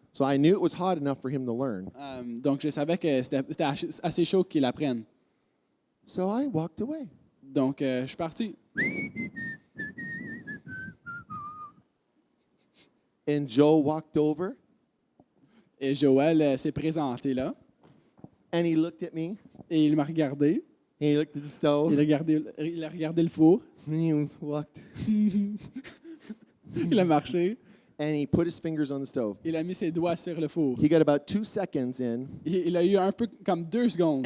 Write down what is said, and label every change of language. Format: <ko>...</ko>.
<en>So I knew it was hot enough for him to learn.</en> <fr>Donc je savais que c'était assez chaud qu'il apprenne.</fr> <en>So I walked away.</en> <fr>Donc je suis parti.</fr> <en>And Joel walked over,</en> <fr>Et Joël s'est présenté là,</fr> <en>and he looked at me,</en> <fr>et il m'a regardé.</fr> <en>and he looked at the stove,</en> <fr>Il a regardé le four.</fr> <en>and he walked,</en> <fr>Il a marché.</fr> <en>and he put his fingers on the stove.</en> <fr>Il a mis ses doigts sur le four.</fr> <en>He got about 2 seconds in,</en> <fr>Il a eu un peu comme 2 secondes.</fr>